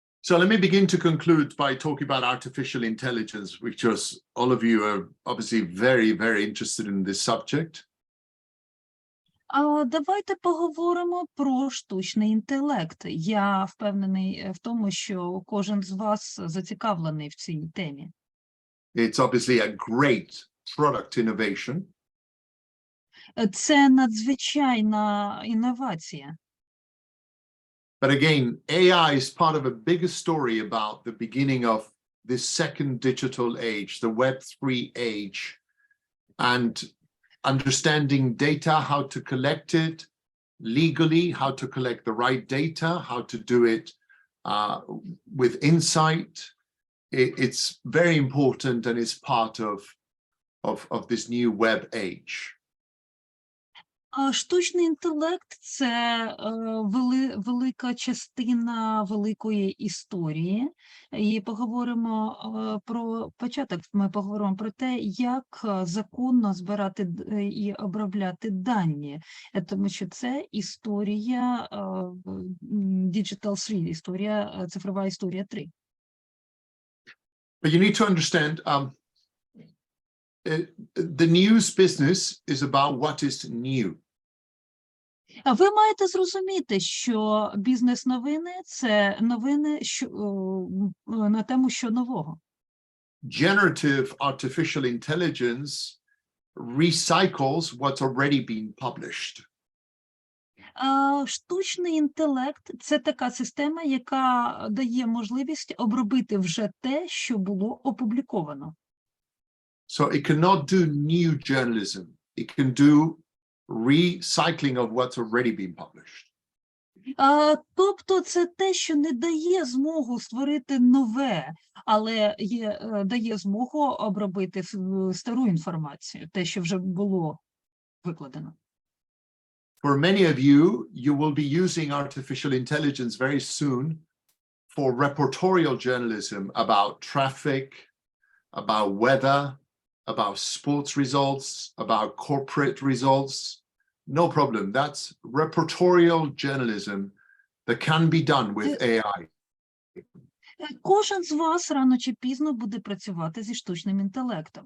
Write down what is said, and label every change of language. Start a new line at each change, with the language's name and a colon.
English: So let me begin to conclude by talking about artificial intelligence, which all of you are obviously very, very interested in this subject.
Ukrainian: Давайте поговоримо про штучний інтелект. Я впевнений в тому, що кожен з вас зацікавлений в цій темі.
English: It's obviously a great product innovation.
Ukrainian: Це надзвичайна інновація.
English: But again, AI is part of a bigger story about the beginning of this second digital age, the Web3 age, and understanding data, how to collect it legally, how to collect the right data, how to do it with insight. It's very important and is part of this new web age.
Ukrainian: Штучний інтелект – це велика частина великої історії. І поговоримо про початок, ми поговоримо про те, як законно збирати і обробляти дані. Тому що це історія Digital 3, цифрова історія 3.
English: But you need to understand, the news business is about what is new.
Ukrainian: Ви маєте зрозуміти, що бізнес-новини – це новини на тему що нового.
English: Generative artificial intelligence recycles what's already been published.
Ukrainian: Штучний інтелект – це така система, яка дає можливість обробити вже те, що було опубліковано.
English: So it cannot do new journalism. It can do recycling of what's already been published.
Ukrainian: Тобто це те, що не дає змогу створити нове, але дає змогу обробити стару інформацію, те, що вже було викладено.
English: For many of you, you will be using artificial intelligence very soon for reportorial journalism about traffic, about weather, about sports results, about corporate results. No problem. That's reportorial journalism that can be done with AI.
Ukrainian: Кожен з вас рано чи пізно буде працювати зі штучним інтелектом.